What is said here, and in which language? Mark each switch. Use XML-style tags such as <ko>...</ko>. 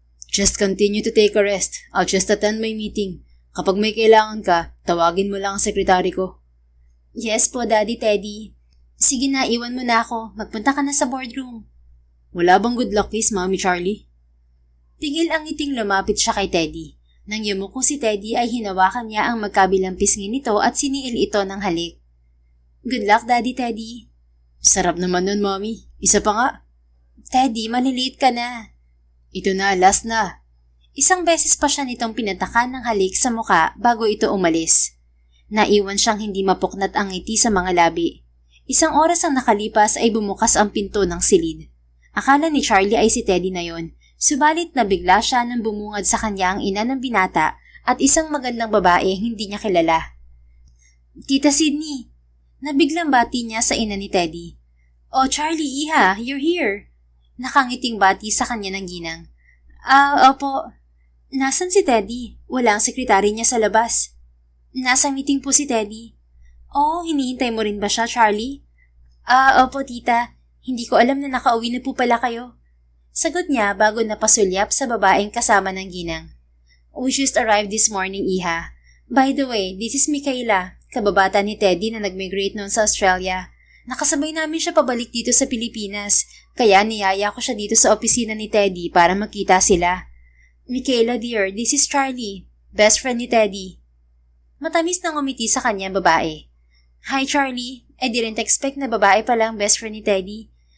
<en>"Just continue to take a rest. I'll just attend my meeting.</en> <tl>Kapag may kailangan ka, tawagin mo lang ang sekretary ko." "Yes po, Daddy Teddy." "Sige na, iwan mo na ako. Magpunta ka na sa boardroom." "Wala bang good luck kiss, Mami Charlie?" Tigil ang ngiting lumapit siya kay Teddy. Nang yumuko si Teddy ay hinawakan niya ang magkabilang pisngi nito at siniil ito ng halik. "Good luck, Daddy Teddy." "Sarap naman nun, Mommy. Isa pa nga." "Teddy, maliliit ka na." "Ito na, last na." Isang beses pa siya nitong pinatakan ng halik sa muka bago ito umalis. Naiwan siyang hindi mapuknat ang ngiti sa mga labi. Isang oras ang nakalipas ay bumukas ang pinto ng silid. Akala ni Charlie ay si Teddy na yon, subalit nabigla siya nang bumungad sa kanya ang ina ng binata at isang magandang babae hindi niya kilala. "Tita Sydney." Nabiglang bati niya sa ina ni Teddy.</tl> <en>"Oh Charlie, iha, you're here."</en> <tl>Nakangiting bati sa kanya ng ginang. Opo." "Nasaan si Teddy? Wala ang sekretary niya sa labas." "Nasa meeting po si Teddy." "Oh, hinihintay mo rin ba siya, Charlie?" Opo tita. Hindi ko alam na nakauwi na po pala kayo." Sagot niya bago napasulyap sa babaeng kasama ng ginang.</tl> <en>"We just arrived this morning, iha. By the way, this is Michaela,</en> <tl>kababata ni Teddy na nag-migrate noon sa Australia. Nakasabay namin siya pabalik dito sa Pilipinas, kaya niyaya ko siya dito sa opisina ni Teddy para magkita sila.</tl> <en>Michaela dear, this is Charlie, best friend ni Teddy.</en> <tl>Matamis nang umiti sa kanya ang babae.</tl> <en>Hi Charlie, I didn't expect</en> <tl>na babae pala ang best friend ni Teddy.</tl>